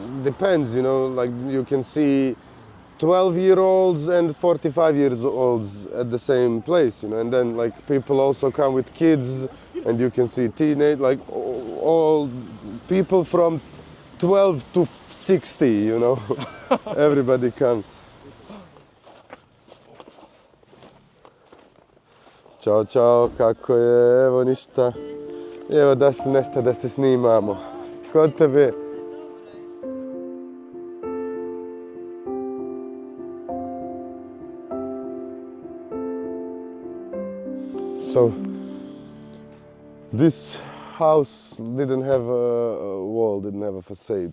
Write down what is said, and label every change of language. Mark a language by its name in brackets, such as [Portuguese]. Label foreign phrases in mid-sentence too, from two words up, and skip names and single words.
[English] Depends, you know, like you can see 12-year-olds and 45-year-olds at the same place, you know, and then like people also come with kids, and you can see teenage, like all people from 12 to 60, you know, everybody comes. [Serbian] Ćao, čao, kako je, evo ništa. Evo došli nešto da se snimamo. Kod tebe? [English] So, this house didn't have a wall, didn't have a facade.